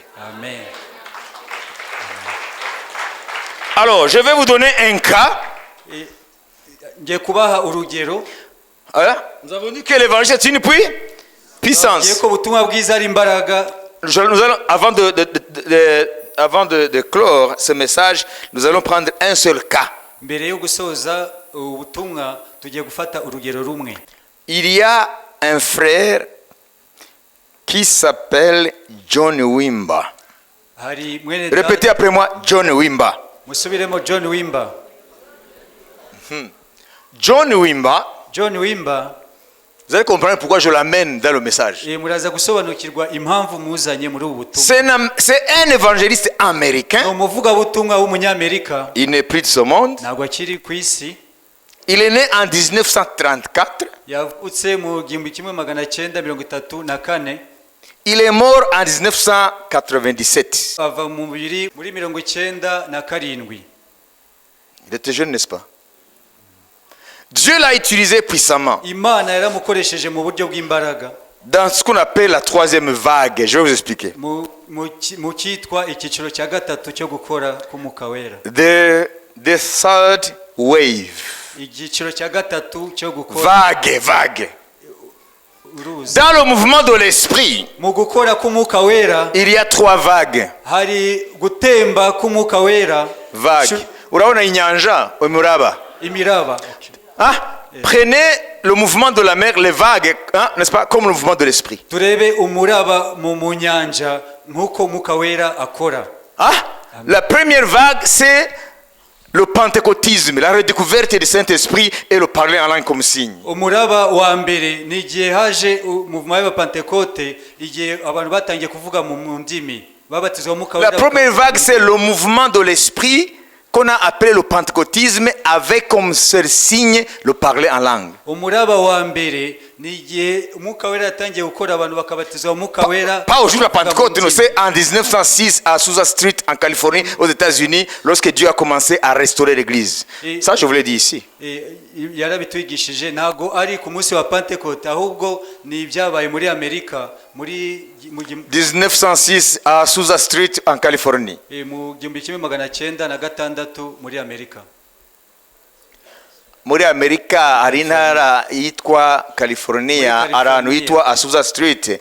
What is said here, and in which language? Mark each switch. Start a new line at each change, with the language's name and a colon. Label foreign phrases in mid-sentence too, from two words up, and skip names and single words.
French: Amen. Alors, je vais vous donner un cas.
Kinyarwanda: Ngiye kubaha urugero.
French: Nous avons dit que l'évangile est une puissance.
Kinyarwanda: Ngiye ko ubutumwa bwiza ari imbaraga.
French: Nous allons, avant de clore ce message, nous allons prendre un seul cas.
Kinyarwanda: Mbere yo gusoza ubutumwa tugiye gufata urugero rumwe.
French: Il y a un frère qui s'appelle John Wimber.
Kinyarwanda: Hari mwene
French: Répétez après moi, John Wimber.
Kinyarwanda: Musubiremo John Wimber. John Wimber, John Wimber,
French: vous allez comprendre pourquoi je l'amène dans le message.
Kinyarwanda: muraza gusobanukirwa impamvu muzanye muri ubu butumwa.
French: C'est un évangéliste américain.
Kinyarwanda: Ni umuvugabutumwa w'umunyamerika.
French: Il n'est plus de ce monde.
Kinyarwanda: Ntabwo akiri ku isi.
French: Il est né en 1934.
Kinyarwanda: Yavutse mu 1934.
French: Il est mort en 1997.
Kinyarwanda: Ava mu muri 1997.
French: Il était jeune, n'est-ce pas? Dieu l'a utilisé puissamment
Kinyarwanda: Imana yaramukoresheje mu buryo bw'imbaraga.
French: dans ce qu'on appelle la troisième vague. Je vais vous expliquer.
Kinyarwanda: Mu cyitwa icyiciro cya gatatu cyo gukora k'umwuka wera.
English: The third wave.
Kinyarwanda: Icyiciro cya gatatu cyo gukora
French: Vague.
Kinyarwanda: uruzi.
French: Dans le mouvement de l'esprit,
Kinyarwanda: Mu gukora k'umwuka wera
French: il y a trois vagues.
Kinyarwanda: hari gutemba k'umwuka wera.
French: Vague.
Kinyarwanda: Uraona inyanja, umuraba. Imiraba.
French: Prenez le mouvement de la mer, les vagues, n'est-ce pas, comme le mouvement de l'esprit.
Kinyarwanda: Turebe umuraba mu nyanja nk'uko umwuka wera akora.
French: La première vague, c'est le pentecôtisme, la redécouverte du Saint-Esprit et le parler en langue comme signe.
Kinyarwanda: Umuraba wa mbere ni igihe haje umuvuma w'abapentekote, igihe abantu batangiye kuvuga mu ndimi babatizwa mu mwuka wera.
French: La première vague, c'est le mouvement de l'esprit qu'on a appelé le pentecôtisme avec comme seul signe le parler en langue.
Kinyarwanda: Umuraba wa mbere ni igihe umwuka wera yatangiye gukora abantu bakabatizwa mu mwuka wera.
French: Pas au jour de la Pentecôte, c'est en 1906 à Azusa Street en Californie aux États-Unis lorsque Dieu a commencé à restaurer l'église. Ça je vous l'ai dit ici.
Kinyarwanda: Yarabitwigishije ntago ari ku munsi wa Pentecote ahubwo ni ibyabaye muri Amerika muri
French: 1906 à Azusa Street en Californie.
Kinyarwanda: mu 1906 muri Amerika. Muri Amerika hari intara yitwa California, ahantu yitwa Azusa Street.